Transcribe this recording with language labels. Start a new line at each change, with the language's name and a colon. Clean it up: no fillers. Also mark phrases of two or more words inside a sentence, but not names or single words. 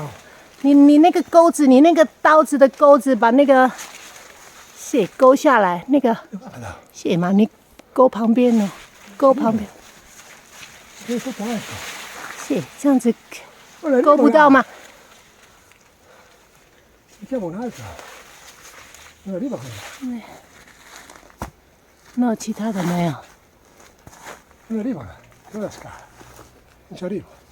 Chinese: 你那个钩子，你那个刀子的钩子，把那个血勾下来，那个血嘛，你勾旁边哦，勾旁边。血这样子勾不到吗？那其他的没有。
Italian: Non arriva, dove la scala? Non ci arrivo.